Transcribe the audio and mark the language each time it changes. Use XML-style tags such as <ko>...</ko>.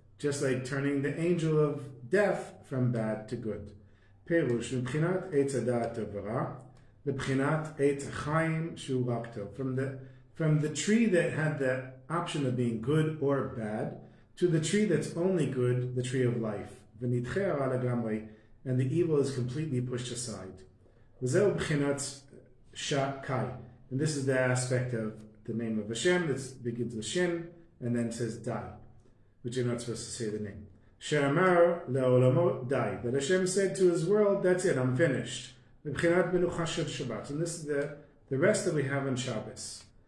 <en>just like turning the angel of death from bad to good.</en> <he>Perush, מבחינת עץ הדעת טוב ורע, לבחינת עץ החיים שהוא רק טוב.</he> <en>From the tree that had the option of being good or bad, to the tree that's only good, the tree of life.</en> <he>ונדחה הרע לגמרי,</he> <en>and the evil is completely pushed aside.</en> <he>וזהו בחינת shakai.</he> <en>And this is the aspect of the name of Hashem that begins with Shin and then says Dai, which you're not supposed to say the name.</en> <he>She'amar le'olamot Dai.</he> <en>That Hashem said to his world, that's it, I'm finished.</en> <he>B'bchinat menucha shel Shabbat.</he> <en>And this is the rest that we have in Shabbos.</en>